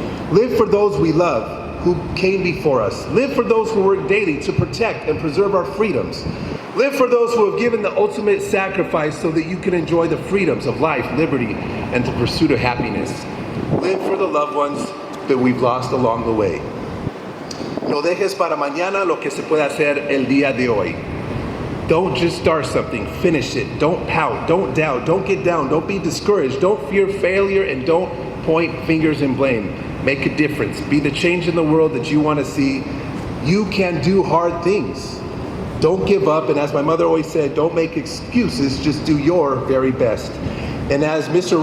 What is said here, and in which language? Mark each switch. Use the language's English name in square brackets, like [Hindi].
[English] Live for those we love, who came before us. Live for those who work daily to protect and preserve our freedoms. Live for those who have given the ultimate sacrifice so that you can enjoy the freedoms of life, liberty, and the pursuit of happiness. Live for the loved ones that we've lost along the way. [Spanish] No dejes para mañana lo que se puede hacer el día de hoy. [English] Don't just start something, finish it. Don't pout, don't doubt, don't get down, don't be discouraged, don't fear failure, and don't point fingers and blame. Make a difference. Be the change in the world that you want to see. You can do hard things. Don't give up, and as my mother always said, don't make excuses, just do your very best. And as Mr.